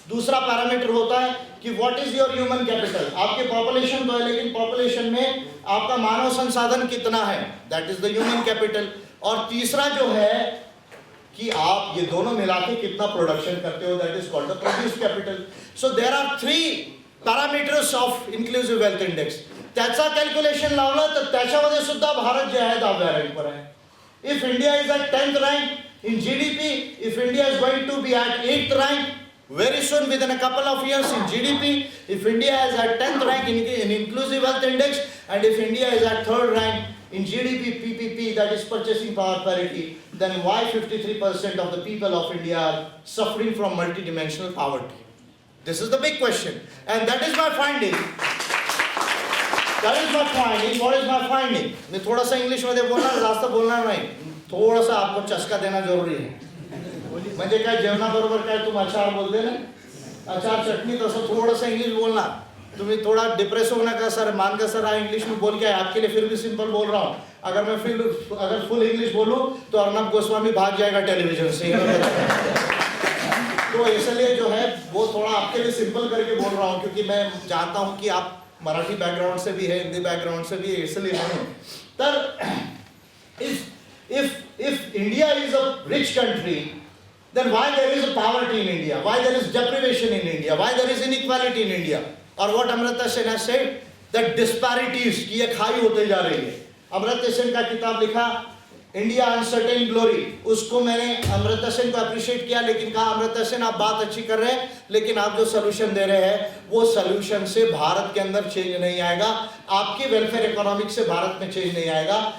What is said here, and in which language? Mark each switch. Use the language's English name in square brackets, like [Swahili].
[Hindi] दूसरा पैरामीटर होता है कि what is your human capital. आपके पॉपुलेशन तो है, लेकिन पॉपुलेशन में आपका मानव संसाधन कितना है, [English] That is the human capital. [Hindi] और तीसरा जो है कि आप ये दोनों मिला के कितना प्रोडक्शन करते हो, [English] That is called the produce capital. So there are 3 parameters of inclusive wealth index. [Marathi] त्याचा कॅल्क्युलेशन लावलं तर त्याच्यामध्ये सुद्धा भारत जे आहे 10व्या रँकवर आहे. [English] If India is at 10th rank in GDP, if India is going to be at 8th rank very soon within a couple of years in GDP, if India is at 10th rank in inclusive wealth index, and if India is at 3rd rank in GDP PPP, that is purchasing power parity, then why 53% of the people of India are suffering from multidimensional poverty? This is the big question, and that is my finding. That is my finding. What is my finding? [Hindi] मैं थोड़ा सा [Marathi] English मध्ये बोलणार, जास्त बोलणार नाही. [Hindi] थोडासा आपको चस्का देना जरूरी है. [Marathi] म्हणजे काय जेवणाबरोबर काय [Hindi] तुम अचार बोलते ना, [Marathi] अचार चटणी, तसं थोडंसं इंग्लिश बोलना. तुम्ही थोड़ा डिप्रेस हो नका सर, [Hindi] मान का सर इंग्लिश में बोल के आपके लिए फिर भी सिंपल बोल रहा हूँ. अगर फुल इंग्लिश बोलूँ तो अर्नब गोस्वामी भाग जाएगा टेलीविजन से. तो इसलिए जो है वो थोड़ा आपके लिए सिंपल करके बोल रहा हूँ, क्योंकि मैं जानता हूँ कि आप मराठी बैकग्राउंड से भी है, हिंदी बैकग्राउंड से भी है, इसलिए नहीं. [English] तर if India is a rich country, then why there is a poverty in India, why there is deprivation in India, why there is inequality in India? [Hindi] और [English] what [Hindi] Amartya Sen [English] has said, that disparities [Hindi] की ये खाई होते जा रही है. अमर्त्य सेन का किताब लिखा इंडिया अनसर्टेन ग्लोरी, उसको मैंने अमर्त्य सेन को अप्रिशिएट किया, लेकिन कहा अमर्त्य सेन आप बात अच्छी कर रहे हैं, लेकिन आप जो सोल्यूशन दे रहे हैं वो सोल्यूशन से भारत के अंदर चेंज नहीं आएगा, आपकी वेलफेयर इकोनॉमिक से भारत में चेंज नहीं आएगा.